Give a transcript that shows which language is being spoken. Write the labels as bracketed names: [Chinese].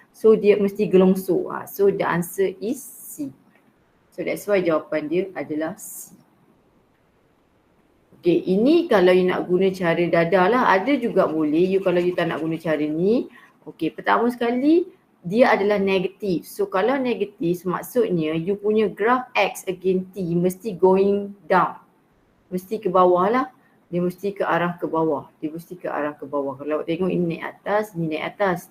[Malay] So dia mesti gelongsor. [English] So the answer is C. So that's why [Malay] jawapan dia adalah C. Okay, ini kalau you nak guna cara dada lah. Ada juga boleh you kalau you tak nak guna cara ni. Okay, pertama sekali dia adalah negatif. So kalau negatif maksudnya you punya graph X against T mesti [English] going down. [Malay] Mesti ke bawah lah. Dia mesti ke arah ke bawah. Dia mesti ke arah ke bawah. Kalau tengok ini naik atas, ini naik atas.